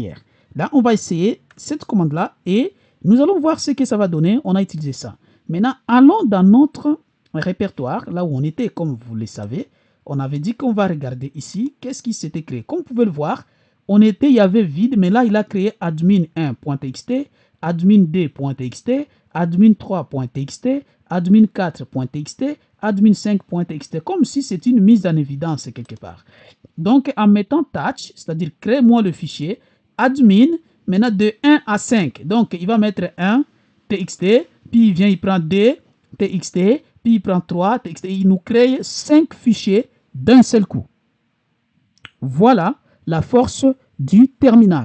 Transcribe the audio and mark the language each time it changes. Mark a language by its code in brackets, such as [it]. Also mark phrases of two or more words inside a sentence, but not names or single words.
[fr] Là, on va essayer cette commande-là et Nous allons voir ce que ça va donner. On a utilisé ça. Maintenant, allons dans notre répertoire, là où on était, comme vous le savez. On avait dit qu'on va regarder ici. Qu'est-ce qui s'était créé? Comme vous pouvez le voir, il y avait vide, mais là, il a créé admin1.txt, admin2.txt, admin3.txt, admin4.txt, admin5.txt, comme si c'était une mise en évidence quelque part. Donc, en mettant touch, c'est-à-dire crée-moi le fichier, admin, maintenant de 1 à 5. Donc, il va mettre 1 txt, puis il vient, il prend 2 txt, puis il prend 3 txt. Il nous crée 5 fichiers d'un seul coup. Voilà la force du terminal.